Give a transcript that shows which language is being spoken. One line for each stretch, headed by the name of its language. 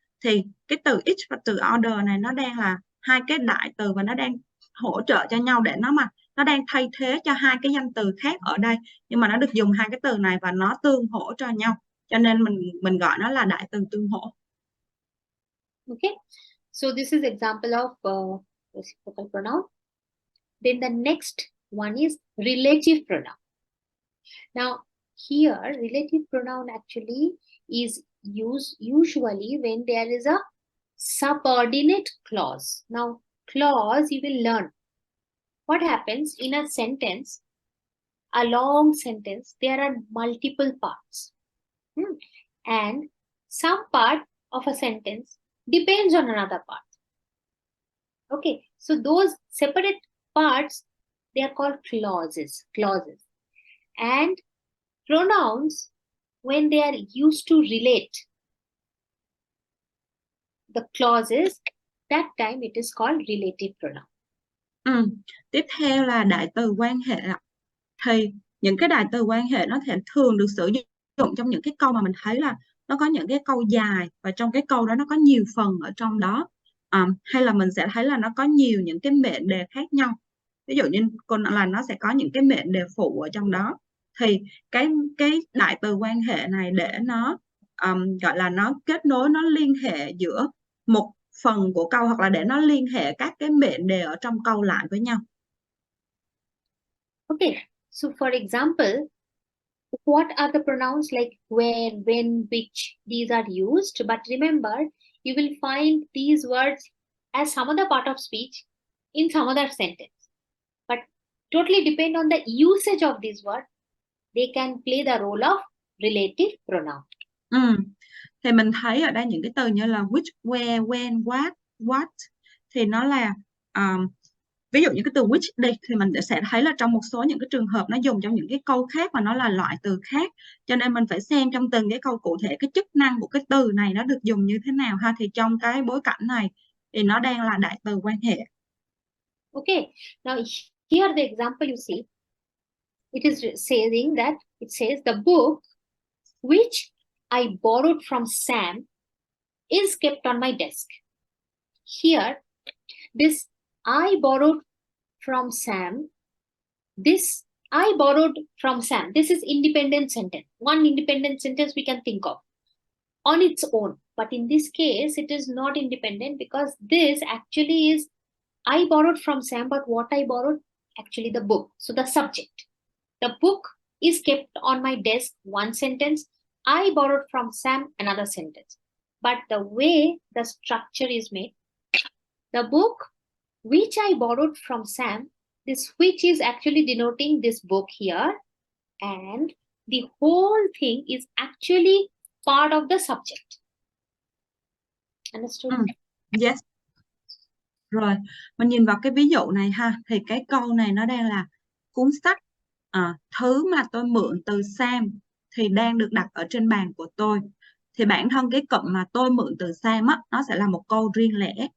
Vietnamese: Thì cái từ each và từ other này nó đang là hai cái đại từ và nó đang hỗ trợ cho nhau để nó đang thay thế cho hai cái danh từ khác ở đây, nhưng mà nó được dùng hai cái từ này và nó tương hỗ cho nhau, cho nên mình gọi nó là đại từ tương hỗ.
English: Okay, so this is example of reciprocal pronoun. Then the next one is relative pronoun. Now here relative pronoun actually is used usually when there is a subordinate clause. Now clause, you will learn what happens in a sentence, a long sentence, there are multiple parts. And some part of a sentence depends on another part. Okay, so those separate parts, they are called clauses. And pronouns, when they are used to relate the clauses, that time it is called relative pronoun.
Vietnamese: Tiếp theo là đại từ quan hệ. Thì những cái đại từ quan hệ nó thường được sử dụng trong những cái câu mà mình thấy là nó có những cái câu dài và trong cái câu đó nó có nhiều phần ở trong đó, hay là mình sẽ thấy là nó có nhiều những cái mệnh đề khác nhau. Ví dụ như là nó sẽ có những cái mệnh đề phụ ở trong đó. Thì cái đại từ quan hệ này để nó gọi là nó kết nối, nó liên hệ giữa một phần của câu, hoặc là để nó liên hệ các cái mệnh đề ở trong câu lại với nhau.
English: Okay, so for example, what are the pronouns like where, when, which? These are used, but remember, you will find these words as some other part of speech in some other sentence. But totally depend on the usage of these words, they can play the role of relative pronoun.
Vietnamese: Thì mình thấy ở đây những cái từ như là which, where, when, what thì nó là ví dụ như cái từ which đây thì mình sẽ thấy là trong một số những cái trường hợp nó dùng trong những cái câu khác mà nó là loại từ khác, cho nên mình phải xem trong từng cái câu cụ thể cái chức năng của cái từ này nó được dùng như thế nào ha. Thì trong cái bối cảnh này thì nó đang là đại từ quan hệ.
English: Okay, now here the example you see, it is saying that it says the book which I borrowed from Sam is kept on my desk. Here, this I borrowed from Sam, this I borrowed from Sam, this is independent sentence. One independent sentence we can think of on its own. But in this case, it is not independent because this actually is I borrowed from Sam, but what I borrowed? Actually the book. So the subject. The book is kept on my desk, one sentence. I borrowed from Sam, another sentence. But the way the structure is made, the book which I borrowed from Sam, this which is actually denoting this book here, and the whole thing is actually part of the subject. Understood? Yes.
Vietnamese: Rồi, mình nhìn vào cái ví dụ này ha, thì cái câu này nó đang là cuốn sách, thứ mà tôi mượn từ Sam thì đang được đặt ở trên bàn của tôi. Thì bản thân cái cụm mà tôi mượn từ Sam á, nó sẽ là một câu riêng lẻ.